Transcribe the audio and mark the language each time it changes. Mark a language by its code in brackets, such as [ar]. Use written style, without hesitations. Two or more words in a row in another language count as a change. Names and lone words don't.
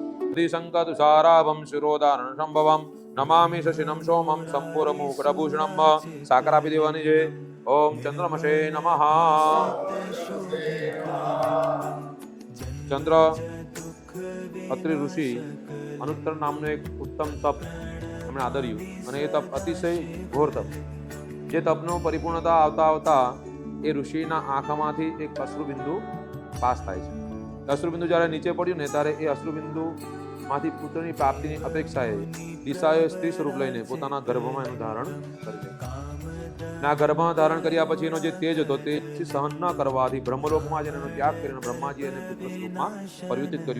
[sa] त्रिशङ्कतुषाराभं शिरोदारणसम्भवं नमामि शशिनं सोमं सम्पूर्णमुकुटभूषणं साकरापि देवानिजे ओम चंद्रमसे नमः। [gu] चंद्र અત્રિ ઋષિ અનુત્તર નામનું એક ઉત્તમ તપ એમણે આદર્યું અને એ તપ અતિશય ઘોર તપ, જે તપનું પરિપૂર્ણતા આવતા આવતા એ ઋષિના આંખમાંથી એક અશ્રુબિંદુ પાસ થાય છે. અશ્રુબિંદુ જ્યારે નીચે પડ્યું ને ત્યારે એ અશ્રુબિંદુમાંથી પુત્રની પ્રાપ્તિની અપેક્ષાએ દિશાએ સ્ત્રી સ્વરૂપ લઈને પોતાના ગર્ભમાં એનું ધારણ કરી ના ગર્ભમાં ધારણ કર્યા પછી એનો જે તેજ હતો તે સહન ન કરવાથી બ્રહ્મલોકમાં જઈને એનો ત્યાગ કરીને બ્રહ્માજી એને પુત્ર સ્વરૂપમાં પરિવર્તિત કર્યું.